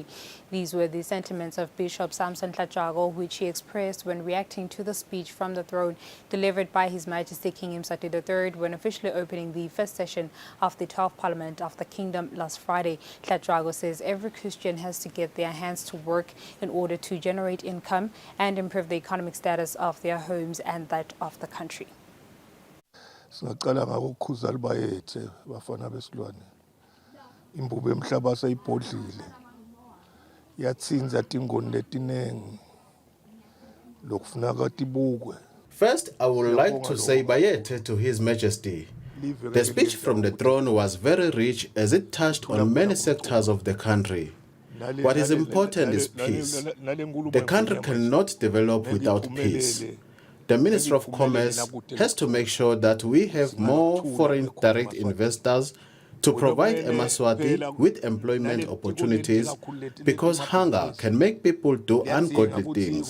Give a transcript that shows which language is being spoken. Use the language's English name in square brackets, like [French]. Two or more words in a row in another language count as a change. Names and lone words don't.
[English] These were the sentiments of Bishop Samson Tlajago, which he expressed when reacting to the speech from the throne delivered by His Majesty King Mswati III when officially opening the first session of the 12th Parliament of the Kingdom last Friday. Tlajago says every Christian has to get their hands to work in order to generate income and improve the economic status of their homes and that of the country. [Swati] Singaqala ngakukhuza libayethe bafana besilwane imbubu emhlaba sayibhodlile yatsinza tingoni letinengi lokufuneka tibukwe. [English] First, I would like to say bayete to His Majesty. The speech from the throne was very rich as it touched on many sectors of the country. What is important is peace. The country cannot develop without peace. The Minister of Commerce has to make sure that we have more foreign direct investors to provide Eswatini with employment opportunities, because hunger can make people do ungodly things.